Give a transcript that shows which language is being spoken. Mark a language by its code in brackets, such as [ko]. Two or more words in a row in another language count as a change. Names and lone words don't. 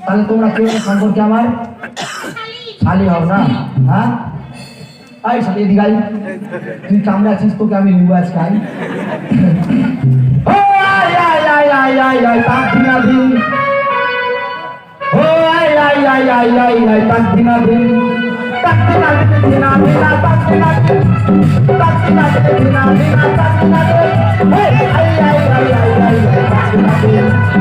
[bn] তাহলে তোমরা কেউ সম্পর্কে আমার শালি হও না? হ্যাঁ আই শালি এদিকে আই, তুই কামড়ে আছিস, তোকে আমি নিবো আজকে। আই ও আই আই আই আই আই আই তাকদিনা দিন, ও আই আই আই আই আই আই তাকদিনা দিন, তাকদিনা দিন দিনা দিনা তাকদিনা দিন, তাকদিনা দিন দিনা দিনা তাকদিনা দিন, আই আই আই আই আই আই তাকদিনা দিন।